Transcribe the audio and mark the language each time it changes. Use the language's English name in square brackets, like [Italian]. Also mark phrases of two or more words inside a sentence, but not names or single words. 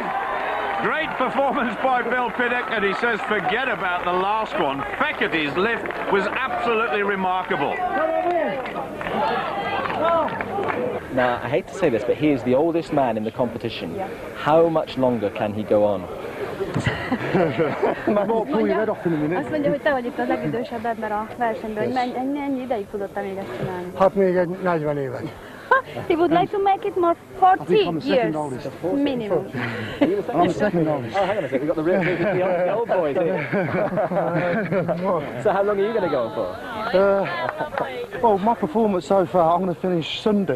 [English] Great performance by Bill Pittock, and he says forget about the last one. Fekete's lift was absolutely remarkable. Now, I hate to say this, but he is the oldest man in the competition. How much longer can he go on? [Hungarian] Azt mondja, hogy te vagy itt a legidősebb ebben a versenyben, hogy mennyi ideig tudod még ezt csinálni? Hát még egy 40 évet. [English] He would like to make it more 40 years minimum. I'm the second oldest. Oh, hang on a second, we've got the old boys here. So how long are you going to go on for? Well, my performance so far, I'm going to finish Sunday.